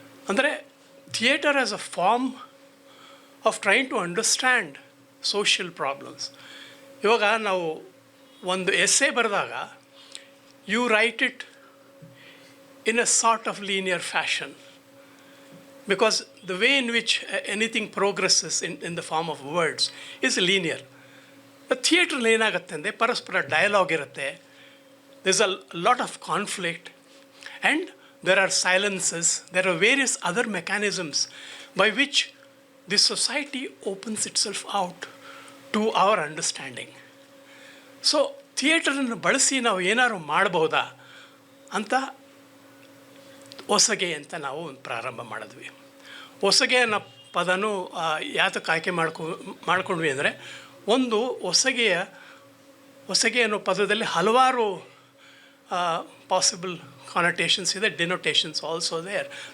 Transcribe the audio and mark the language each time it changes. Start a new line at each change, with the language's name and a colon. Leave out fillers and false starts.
Kannada: ಅಂದರೆ
English: Theatre as a form of trying to understand social problems.
Kannada: ಇವಾಗ ನಾವು ಒಂದು ಎಸ್ಸೆ ಬರೆದಾಗ
English: You write it in a sort of linear fashion, because the way in which anything progresses in the form of words is linear.
Kannada: ಥಿಯೇಟ್ರಲ್ಲಿ ಏನಾಗುತ್ತೆ ಅಂದರೆ ಪರಸ್ಪರ dialog ಇರುತ್ತೆ,
English: there is a lot of conflict, and there are silences, there are various other mechanisms by which this society opens itself out to our understanding.
Kannada: So ಥಿಯೇಟರನ್ನು ಬಳಸಿ ನಾವು ಏನಾದ್ರು ಮಾಡಬಹುದಾ ಅಂತ ಹೊಸಗೆ ಅಂತ ನಾವು ಪ್ರಾರಂಭ ಮಾಡಿದ್ವಿ. ಹೊಸಗೆ ಅನ್ನೋ ಪದನೂ ಯಾತಕ್ಕೆ ಆಯ್ಕೆ ಮಾಡ್ಕೊಂಡ್ವಿ ಅಂದರೆ, ಒಂದು ಹೊಸಗೆ ಅನ್ನೋ ಪದದಲ್ಲಿ ಹಲವಾರು ಪಾಸಿಬಲ್ ಕಾನೊಟೇಷನ್ಸ್ ಇದೆ,
English: Denotations also there.